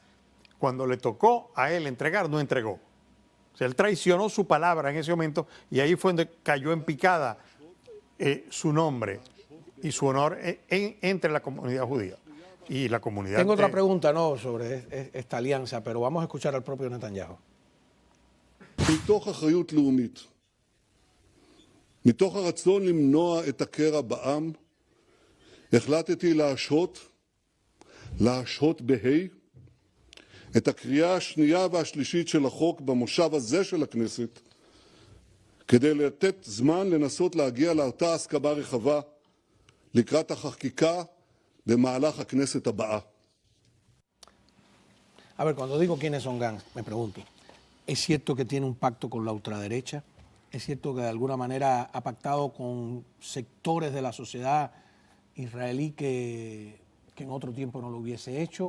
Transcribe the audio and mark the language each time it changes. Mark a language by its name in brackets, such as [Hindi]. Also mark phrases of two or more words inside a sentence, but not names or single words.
[Spanish] Cuando le tocó a él entregar, no entregó. O sea, él traicionó su palabra en ese momento y ahí fue donde cayó en picada su nombre y su honor entre la comunidad judía y la comunidad... Tengo otra pregunta, no, sobre esta alianza, pero vamos a escuchar al propio Netanyahu. [Hebrew] מתוך אחריות לאומית, מתוך הרצון למנוע את הקרע בעם, החלטתי להשהות את הקריאה השנייה והשלישית של החוק במושב הזה של הכנסת, כדי לתת זמן לנסות להגיע לאותה הסכמה רחבה לקראת החקיקה במהלך הכנסת הבאה. [Spanish] A ver, cuando digo quiénes son Gantz, me pregunto, ¿es cierto que tiene un pacto con la ultraderecha? ¿Es cierto que de alguna manera ha pactado con sectores de la sociedad israelí que en otro tiempo no lo hubiese hecho?